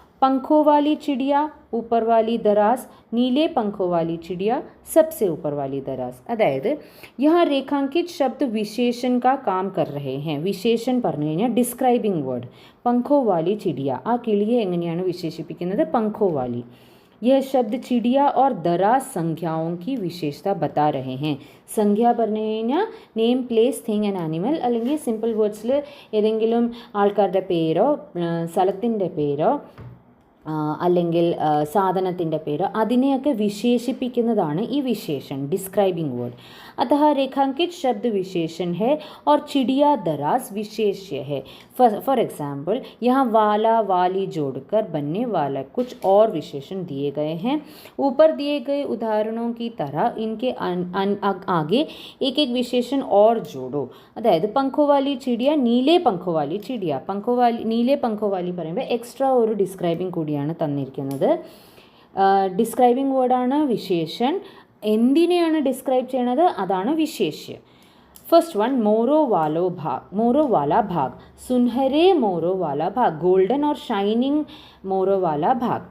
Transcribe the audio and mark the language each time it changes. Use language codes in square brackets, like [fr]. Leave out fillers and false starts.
[hi] पंखों वाली चिड़िया, ऊपर वाली दराज, नीले पंखों वाली चिड़िया, सबसे ऊपर वाली दराज. अदायद यहाँ रेखांकित शब्द विशेषण का काम कर रहे हैं. [ml] विशेषण പറഞ്ഞു കഴിഞ്ഞാൽ ഡിസ്ക്രൈബിംഗ് വേർഡ്. [hi] पंखों वाली चिड़िया, [ml] ആ കിളിയെ എങ്ങനെയാണ് വിശേഷിപ്പിക്കുന്നത്, [hi] पंखों वाली. यह शब्द चिड़िया और दराज संज्ञाओं की विशेषता बता रहे हैं. [ml] സംഖ്യ പറഞ്ഞു കഴിഞ്ഞാൽ name, place, thing and animal, അല്ലെങ്കിൽ സിമ്പിൾ വേർഡ്സിൽ ഏതെങ്കിലും ആൾക്കാരുടെ പേരോ സ്ഥലത്തിൻ്റെ പേരോ അല്ലെങ്കിൽ സാധനത്തിൻ്റെ പേരോ അതിനെയൊക്കെ വിശേഷിപ്പിക്കുന്നതാണ് ഈ വിശേഷൺ, ഡിസ്ക്രൈബിംഗ് വേർഡ്. [hi] अतः रेखांकित शब्द विशेषण है और चिड़िया दराज विशेष्य है. फॉर एग्जाम्पल यहाँ वाला वाली जोड़कर बनने वाला कुछ और विशेषण दिए गए हैं. ऊपर दिए गए उदाहरणों की तरह इनके आगे एक एक विशेषण और जोड़ो. [ml] അതായത് [hi] पंखों वाली चिड़िया, नीले पंखों वाली चिड़िया. नीले पंखों वाली [ml] പറയുമ്പോൾ എക്സ്ട്രാ ഒരു ഡിസ്ക്രൈബിംഗ് കൂടിയാണ് തന്നിരിക്കുന്നത്. ഡിസ്ക്രൈബിംഗ് വേർഡാണ് വിശേഷൺ. എന്തിനെയാണ് ഡിസ്ക്രൈബ് ചെയ്യണത് അതാണ് വിശേഷ്യ. [hi] फर्स्ट वन, मोरो वाला भाग, सुनहरे मोरो वाला भाग, गोल्डन और शाइनिंग मोरो वाला भाग.